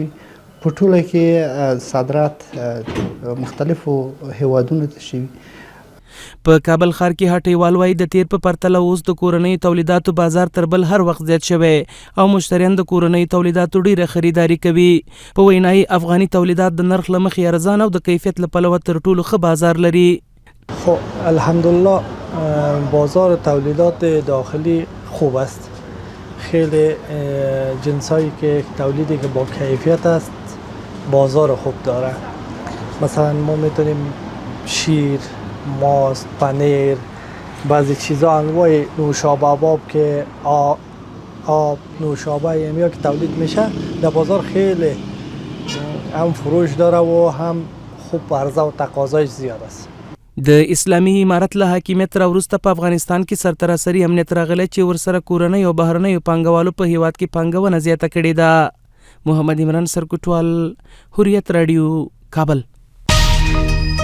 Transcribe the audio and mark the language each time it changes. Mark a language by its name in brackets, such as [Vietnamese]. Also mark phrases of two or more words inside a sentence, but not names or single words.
[Pashto] په ټوله کې صادرات مختلفو هیوادونو ته شوي. په کابل ښار کې هټیوال وایي د تیر په پرتله اوس د کورنیو تولیداتو بازار تر بل هر وخت زیات شوی او مشتریان د کورنیو تولیداتو ډیره خریداري کوي. په وینای افغاني تولیدات د نرخ له مخې ارزان او د کیفیت له پلوه تر ټولو ښه بازار لري. [Persian] خب الحمدلله بازار تولیدات داخلی خوب است. خیلی جنسایی که تولیدی که با کیفیت است بازار خوب داره. مثلا ما میتونیم شیر، ماست، پنیر، بعضی چیزا انواع نوشابه باب که آب نوشابه یا که تولید میشه در بازار خیلی هم فروش داره و هم خوب عرضه و تقاضاش زیاد است. [Pashto] د اسلامي امارت له حاکمیت را وروسته په افغانستان کې سرتراسري امنیت راغلی چې ورسره کورنۍ او بهرنیو پانګوالو په هیواد کې پانګونه زیاته کړې ده. محمد عمران سرکوټوال، حریت رادیو، کابل.